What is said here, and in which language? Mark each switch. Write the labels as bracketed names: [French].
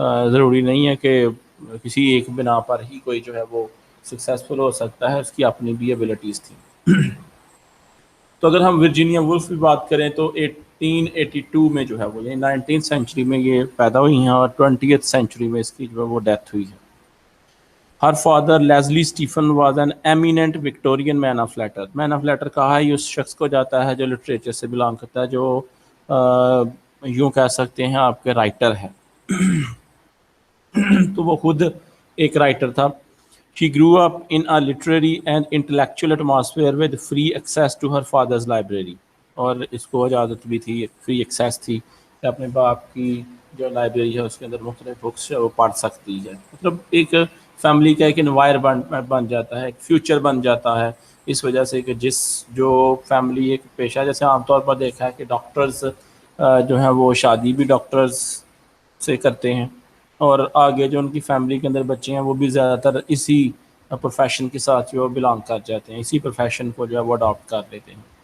[Urdu] ضروری نہیں ہے کہ کسی ایک بنا پر ہی کوئی جو ہے وہ سکسیزفل ہو سکتا ہے، اس کی اپنی بھی ایبیلٹیز تھیں۔ تو اگر ہم ورجینیا وولف کی بات کریں تو 1882 میں جو ہے وہ، یعنی 19th سینچری میں یہ پیدا ہوئی ہیں، اور 20th سینچری میں اس کی جو ہے وہ ڈیتھ ہوئی ہے۔ [English] Her father Leslie Stephen was an eminent Victorian man of letter. [Urdu] Main of letter کہا ہی اس شخص کو جاتا ہے جو لٹریچر سے بلانگ کرتا ہے، جو یوں کہہ سکتے ہیں آپ کے رائٹر ہے. تو وہ خود ایک رائٹر تھا. [English] She grew up in a literary and intellectual atmosphere with free access to her father's library. [Urdu] اور اس کو اجازت بھی تھی، فری ایکسیس تھی کہ اپنے باپ کی جو لائبریری ہے اس کے اندر مختلف بکس وہ پڑھ سکتی ہے. مطلب ایک فیملی کا ایک انوائرمنٹ بن جاتا ہے، ایک فیوچر بن جاتا ہے، اس وجہ سے کہ جو فیملی ایک پیشہ، جیسے عام طور پر دیکھا ہے کہ ڈاکٹرز جو ہیں وہ شادی بھی ڈاکٹرز سے کرتے ہیں، اور آگے جو ان کی فیملی کے اندر بچے ہیں وہ بھی زیادہ تر اسی پروفیشن کے ساتھ جو بلانگ کر جاتے ہیں، اسی پروفیشن کو جو ہے وہ اڈاپٹ کر لیتے ہیں.